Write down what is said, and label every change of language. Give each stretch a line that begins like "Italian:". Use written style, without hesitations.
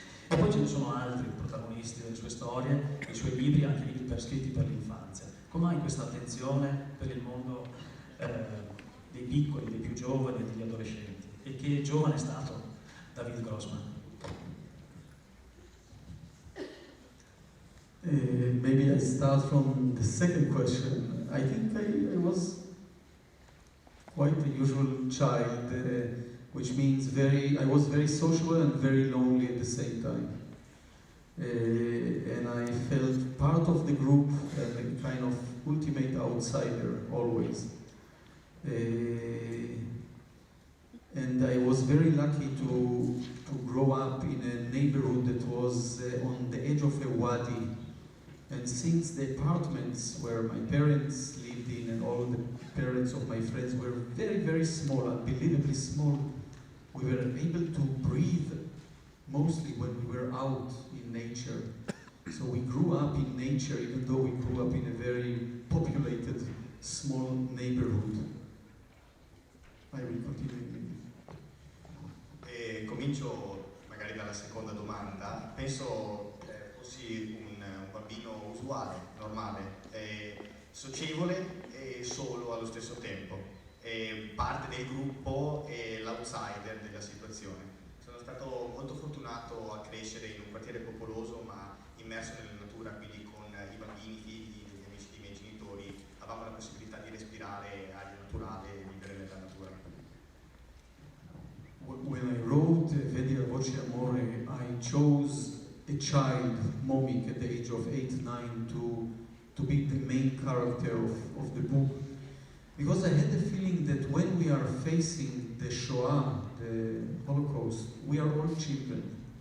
Italian: E poi ce ne sono altri protagonisti delle sue storie, dei suoi libri, anche i libri scritti per l'infanzia. Come mai questa attenzione per il mondo dei piccoli, dei più giovani e degli adolescenti? E che giovane è stato David Grossman?
English: Maybe I start from the second question. I think I was quite a usual child, which means I was very sociable and very lonely at the same time. And I felt part of the group and a kind of ultimate outsider always. And I was very lucky to grow up in a neighborhood that was on the edge of a wadi. And since the apartments where my parents lived in and all the parents of my friends were very, very small, unbelievably small, we were able to breathe mostly when we were out in nature. So we grew up in nature even though we grew up in a very populated, small neighborhood. I will continue.
Italian: Comincio magari dalla seconda domanda. Penso fossi un bambino usuale, normale, socievole e solo allo stesso tempo, parte del gruppo e l'outsider della situazione. Sono stato molto fortunato a crescere in un quartiere popoloso ma immerso nella natura, quindi con i bambini, figli degli amici dei miei genitori, avevamo la possibilità di respirare aria naturale e vivere nella natura.
English: When I wrote Vedi la voce amore, I chose a child, Momik, at the age of 8, 9, to be the main character of the book. Because I had the feeling that when we are facing the Shoah, the Holocaust, we are all children.